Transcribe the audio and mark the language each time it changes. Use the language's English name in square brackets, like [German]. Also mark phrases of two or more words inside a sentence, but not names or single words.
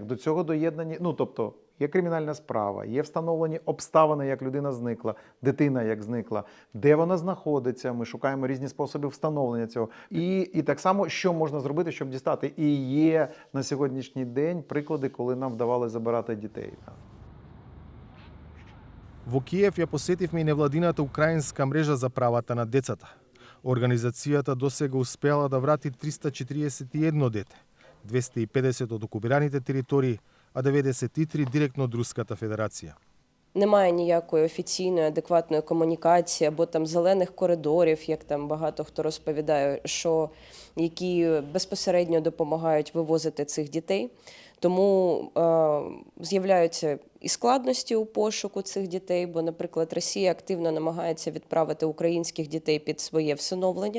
[Ukrainian] До цього доєднані, ну, тобто, є кримінальна справа, є встановлені обставини, як людина зникла, дитина як зникла, де вона знаходиться, ми шукаємо різні способи встановлення цього. І так само, що можна зробити, щоб дістати. І є на сьогоднішній день приклади, коли нам вдавалося забирати дітей. [Macedonian] Во Киев ја посетивме и невладината украинска мрежа за правата на децата. Организацијата досега успеала да врати 341 дете, 250 од окупираните територии, а 93 директно од Руската Федерација. [Ukrainian] Немає ніякої офіційної, адекватної комунікації або там зелених коридорів, як там багато хто розповідає, які безпосередньо допомагають вивозити цих дітей. Тому з'являються і складності у пошуку цих дітей, бо, наприклад, Росія активно намагається відправити українських дітей під своє всиновлення.